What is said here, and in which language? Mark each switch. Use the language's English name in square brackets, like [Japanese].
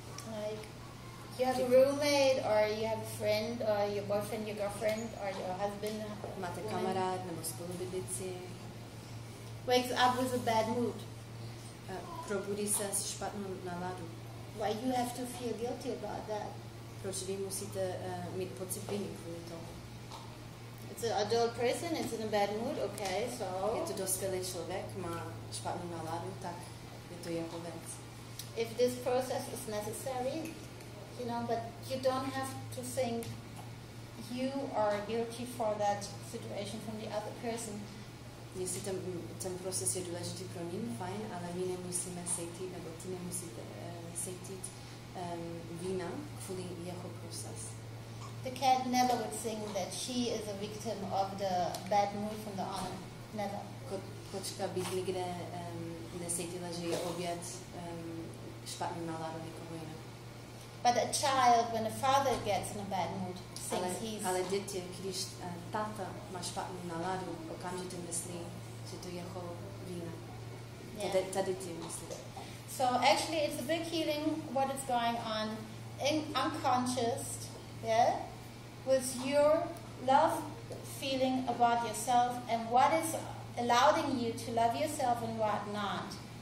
[English] Like, you have a roommate, or you have a friend, or your boyfriend, your girlfriend, or your husband. [Czech] Máte kamarád nebo spolubydlící. [English] Wakes up with a bad mood. [Czech] Probudí se s špatnou náladu. [English] Why you have to feel guilty about that? [Czech] Proč vy musíte mít pocit viny kvůli tomu? [English] It's an adult person, it's in a bad mood, okay, so... [Czech] Je to dospělý člověk, má špatnou náladu, tak je to jeho věc. [English] If this process is necessary, you know, but you don't have to think you are guilty for that situation from the other person. [Czech] Jestli ten proces je důležitý pro ní, fajn, ale my nemusíme cítit, nebo ty nemusíte cítit vína kvůli jeho proces. [English] The cat never would think that she is a victim of the bad mood from the owner. Never. [Czech] Kočka by nikde necítila, že je oběť špatnou náladu někoho jiného. [English] But a child, when the father gets in a bad mood, thinks [Czech] ale děti, když táta má špatnou náladu, okamžitě myslí, že to je jeho vína. [English] Yeah. [Czech] Tady ty myslí. [English] So actually it's a big healing what is going on unconscious, yeah, with your love feeling about yourself and what is allowing you to love yourself and what not.